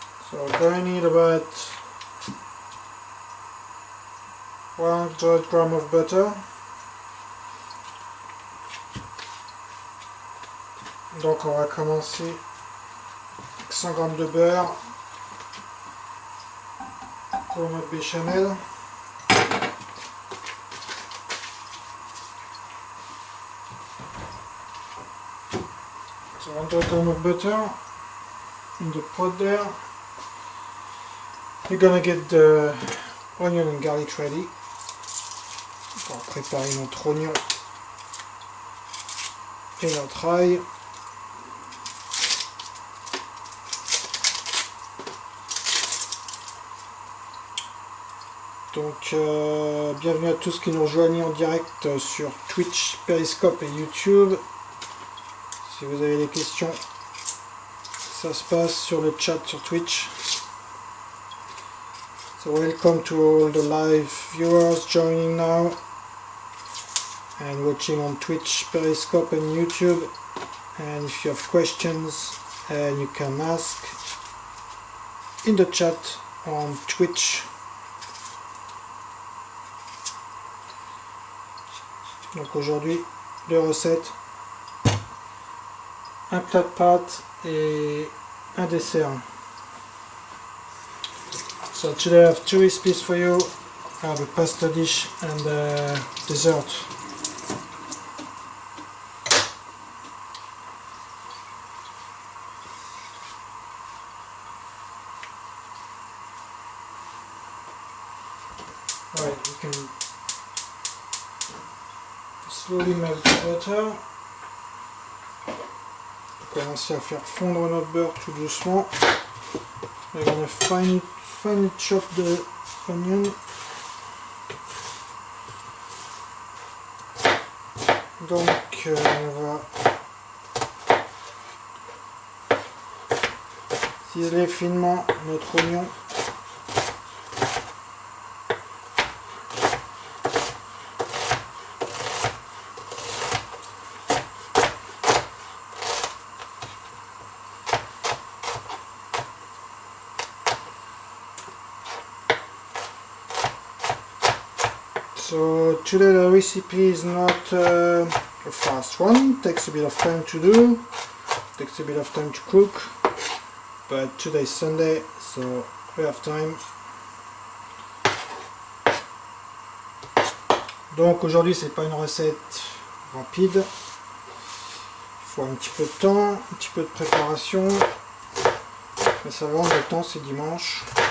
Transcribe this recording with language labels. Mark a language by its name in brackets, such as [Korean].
[English] So we're going to need about 100 grams of butter. [French] Donc on va commencer avec 100 g de beurre pour notre béchamel. [English] So 100 g of butter in the pot there. We're gonna get the onion and garlic ready. [French] On va préparer notre oignon et notre ail. Donc bienvenue à tous qui nous rejoignent en direct sur Twitch, Periscope et YouTube. Si vous avez des questions, ça se passe sur le chat sur Twitch. [English] So welcome to all the live viewers joining now and watching on Twitch, Periscope and YouTube. And if you have questions, you can ask in the chat on Twitch. [French] Donc aujourd'hui, deux recettes, un plat de pâtes et un dessert. [English] So today I have two recipes for you. I have a pasta dish and a dessert. Alright, you can slowly melt the butter. [French] commencer à faire fondre notre beurre tout doucement. [English] We're gonna finely chop the onion. [French] Donc on va ciseler finement notre oignon. [English] So today the recipe is not a fast one, it takes a bit of time to do, takes a bit of time to cook, but today is Sunday, so we have time. [French] Donc aujourd'hui c'est pas une recette rapide, il faut un petit peu de temps, un petit peu de préparation, mais ça va, le temps c'est dimanche.